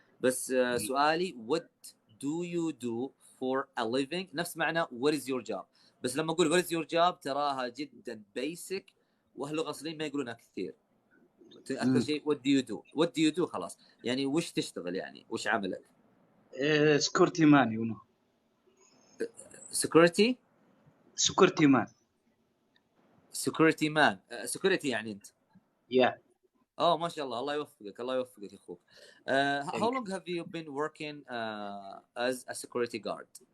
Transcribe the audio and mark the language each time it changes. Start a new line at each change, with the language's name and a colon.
Arabic: بس سؤالي
English: what do you do for a living
Arabic: نفس معنى
English: what is your job.
Arabic: بس لما أقول
English: what is your job
Arabic: تراها جدا basic وأهل اللغة الأصليين ما يقولونها كثير. أكثر شيء
English: what do you do
Arabic: خلاص يعني وش تشتغل يعني وش عملك؟
English: security man you know. security man.
Arabic: security يعني أنت.
English: Yeah.
Arabic: ما شاء الله الله يوفقك يا أخوك.
English: How long have you been working as a security guard?